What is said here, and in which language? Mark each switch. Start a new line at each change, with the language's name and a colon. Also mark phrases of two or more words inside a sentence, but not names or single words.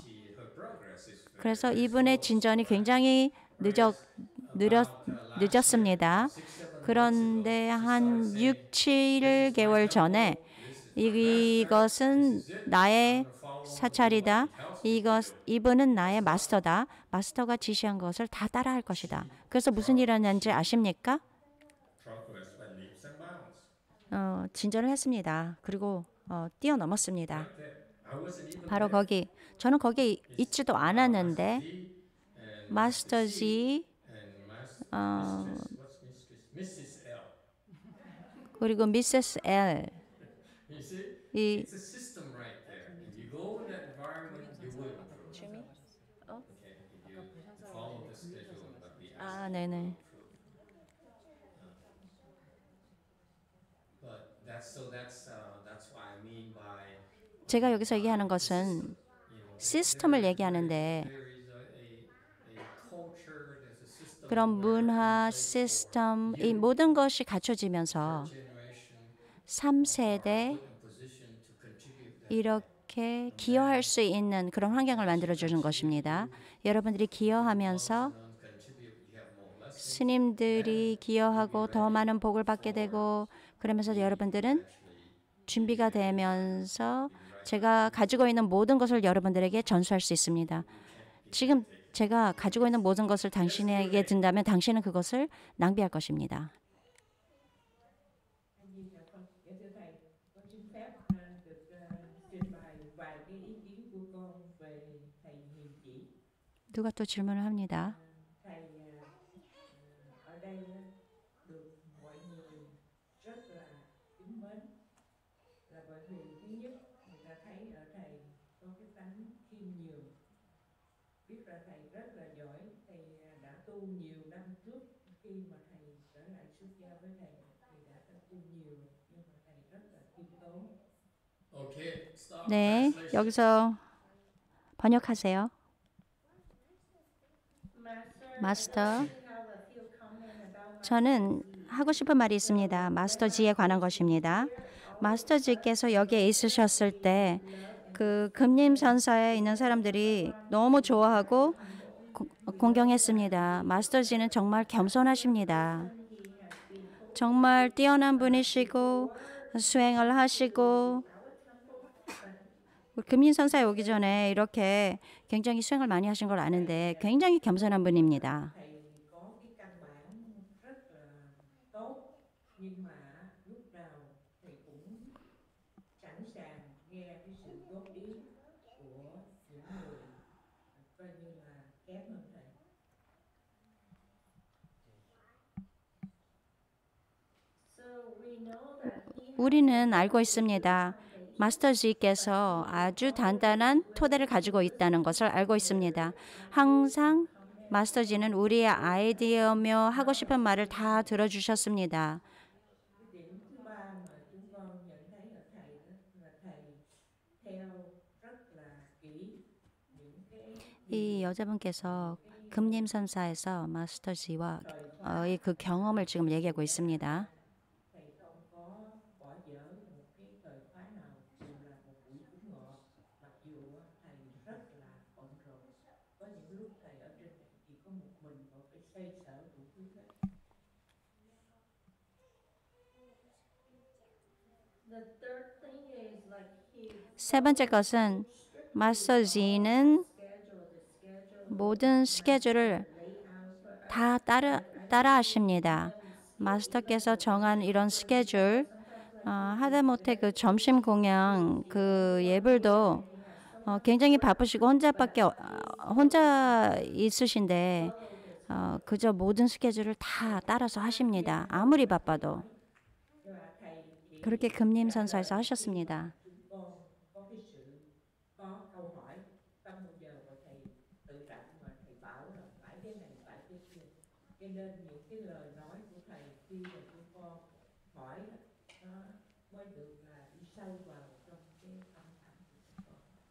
Korean: 그래서 이분의 진전이 굉장히 늦었습니다. 그런데 한 6, 7개월 전에 이것은 나의 사찰이다. 이분은 나의 마스터다. 마스터가 지시한 것을 다 따라할 것이다. 그래서 무슨 일이 일어났는지 아십니까?
English: Progress by leaps and bounds.
Korean: 진전을 했습니다. 그리고 뛰어넘었습니다.
English: Right there. I wasn't even
Korean: 바로
English: there.
Korean: 거기. 저는 거기에 있지도 않았는데
English: Master
Korean: 마스터
English: Z G and Mrs. L.
Korean: 그리고 미세스 L
English: You see,
Korean: 이
English: it's a system right there. If you go in that environment, you will improve. Okay, if you follow the schedule that we ask
Korean: 네네.
English: you to improve. But that's what I mean by
Korean: 제가 여기서 얘기하는 것은
English: you know,
Korean: 시스템을 얘기하는데
English: there is a culture, there's a system
Korean: 그런
English: where
Korean: 문화,
English: it's
Korean: 시스템 이 모든 것이 갖춰지면서
English: generation
Korean: 3세대
English: put in position to contribute that.
Korean: 이렇게 기여할 수 있는 그런 환경을 만들어주는 것입니다. 여러분들이 기여하면서
English: Contribute, you have more lessons.
Korean: 스님들이 기여하고 더 많은 복을 받게 되고 그러면서 여러분들은 준비가 되면서 제가 가지고 있는 모든 것을 여러분들에게 전수할 수 있습니다. 지금 제가 가지고 있는 모든 것을 당신에게 든다면 당신은 그것을 낭비할 것입니다.
Vietnamese: Dạ thưa thầy, con xin phép được trình bày vài cái ý kiến của con về thầy Hiền Chỉ.
Korean: 누가 또 질문을 합니다.
Vietnamese: Thầy ở đây được mọi người rất là kính mến, là bởi vì thứ nhất người ta thấy ở thầy có cái tánh khiêm nhường, biết là thầy rất là giỏi, thầy đã tu nhiều năm trước khi mà thầy trở lại xuất gia với thầy thì đã tu nhiều nhưng mà thầy rất là khiêm tốn.
English: Okay, stop.
Korean: 네,
English: Translation.
Korean: 여기서 번역하세요. 마스터. 저는 하고 싶은 말이 있습니다. 마스터 G에 관한 것입니다. 마스터 G께서 여기에 있으셨을 때 그 금림선사에 있는 사람들이 너무 좋아하고 공경했습니다. 마스터 G는 정말 겸손하십니다. 정말 뛰어난 분이시고 수행을 하시고 금림선사에 오기 전에 이렇게 굉장히 수행을 많이 하신 걸 아는데 굉장히 겸손한 분입니다.
Vietnamese: Thầy có cái căn bản rất là tốt nhưng mà lúc nào thầy cũng sẵn sàng nghe cái sự góp ý của những người coi như là kém hơn thầy.
Korean: 우리는 알고 있습니다. 마스터 G께서 아주 단단한 토대를 가지고 있다는 것을 알고 있습니다. 항상 마스터 G는 우리의 아이디어며 하고 싶은 말을 다 들어주셨습니다.
Vietnamese: Cái điểm thứ ba mà chúng con nhận thấy ở thầy đó là thầy theo rất là kỹ những cái
Korean: 이 여자분께서 금림선사에서 마스터 G와 그 경험을 지금 얘기하고 있습니다.
Vietnamese: thầy không có bỏ dở một cái thời khóa nào dù là một buổi cúng ngọ, mặc dù thầy rất là bận rộn, có những lúc thầy ở trên này chỉ có một mình và phải xoay sở đủ thứ hết.
Korean: 세 번째 것은 마스터 G는 모든 스케줄을 다 따라 하십니다. 마스터께서 정한 이런 스케줄 하다못해 그 점심 공양 그 예불도 굉장히 바쁘시고 혼자 있으신데 그저 모든 스케줄을 다 따라서 하십니다. 아무리 바빠도 그렇게 금림선사에서 하셨습니다.
Vietnamese: Con có cái sự có câu hỏi không bao giờ mà thầy tự trọng mà thầy bảo là phải thế này phải thế kia, cho nên những cái lời nói của thầy khi mà chúng con hỏi nó mới được là đi sâu vào trong cái tâm thẳm của chúng con.